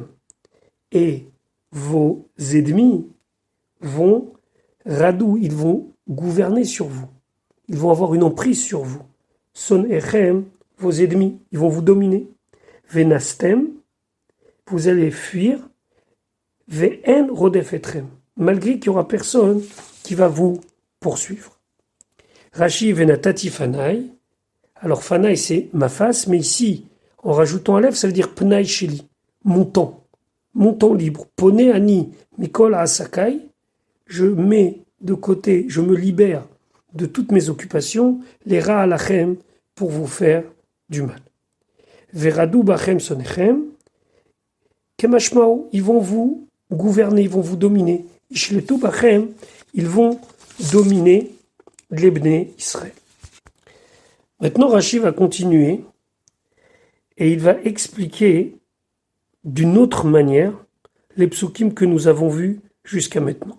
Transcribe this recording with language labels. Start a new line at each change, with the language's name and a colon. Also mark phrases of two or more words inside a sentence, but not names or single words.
French: Et vos ennemis vont, radou, ils vont gouverner sur vous. Ils vont avoir une emprise sur vous. Son echem, vos ennemis, ils vont vous dominer. Venastem, vous allez fuir.
Hebrew: ואין רודף אתכם,
French: malgré qu'il n'y aura personne qui va vous poursuivre.
Hebrew: רש"י ונתתי פני.
French: Alors fanai c'est ma face, mais ici, en rajoutant un lèvre, ça veut dire
Hebrew: פנאי שלי,
French: mon temps libre.
Hebrew: פונה אני מכל עסקי.
French: Je mets de côté, je me libère de toutes mes occupations,
Hebrew: להרע לכם,
French: pour vous faire du mal.
Hebrew: ורדו בכם שונאיכם, כמשמעו,
French: ils vont vous gouverner, ils vont vous dominer.
Hebrew: ישלטו בכם,
French: ils vont dominer l'Ebné Israël. Maintenant, Rashi va continuer et il va expliquer d'une autre manière les psukim que nous avons vus jusqu'à maintenant.